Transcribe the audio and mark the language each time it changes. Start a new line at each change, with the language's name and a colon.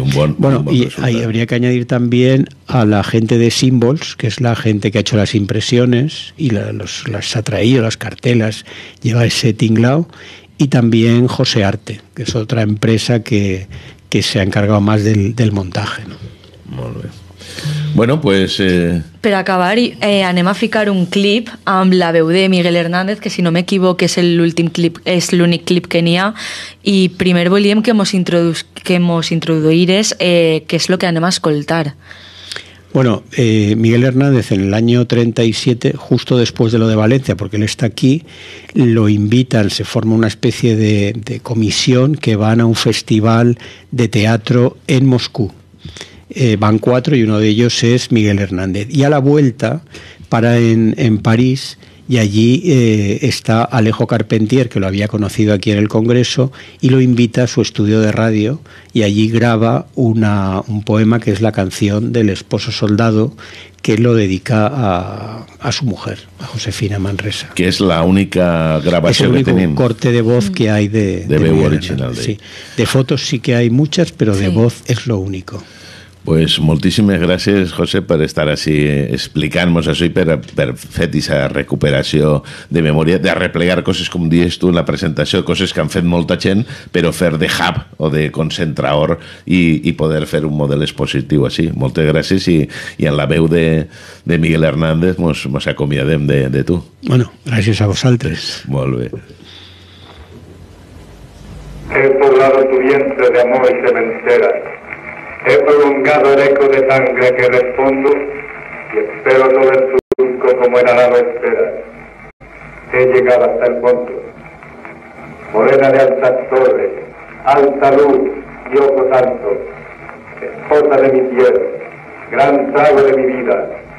Spanish: bueno, y ahí habría que añadir también a la gente de Symbols, que es la gente que ha hecho las impresiones y las ha traído, las cartelas, lleva ese tinglao, y también José Arte, que es otra empresa que se ha encargado más del montaje, ¿no?
Catalan: Molt bé. Bueno, pues... Per acabar, anem a ficar un clip amb la veu de Miguel Hernández, que si no m'equivoco és l'últim clip, és l'únic clip que n'hi ha, i primer volíem que mos introduïres què és el que anem a escoltar.
Spanish: Bueno, Miguel Hernández en el año 37, justo después de lo de Valencia, porque él está aquí, lo invitan, se forma una especie de comisión que van a un festival de teatro en Moscú. Van 4 y uno de ellos es Miguel Hernández. Y a la vuelta para en París, y allí está Alejo Carpentier, que lo había conocido aquí en el Congreso, y lo invita a su estudio de radio, y allí graba un poema que es la canción del esposo soldado, que lo dedica a su mujer, a Josefina Manresa. Que es la única grabación que
Catalan: tenim.
Spanish: Es el único corte de voz que hay de
Catalan: veu original. Sí.
Spanish: De fotos sí que hay muchas, pero de voz es lo único.
Catalan: Pues moltíssimes gràcies, José, per estar així explicant-nos això i per fer aquesta recuperació de memòria, de replegar coses, com dius tu en la presentació, coses que han fet molta gent, però fer de hub o de concentrador i poder fer un model expositiu així. Moltes gràcies i en la veu de Miguel Hernández mos acomiadem de tu. Bueno, gràcies a vosaltres. Molt bé.
Spanish: He poblado tu vientre de amor y sementeras. He prolongado el eco de sangre que respondo y espero todo el surco como el arado espera. He llegado hasta el fondo. Morena de altas torres, alta luz y ojo santo, esposa de mi piel, gran trago de mi vida.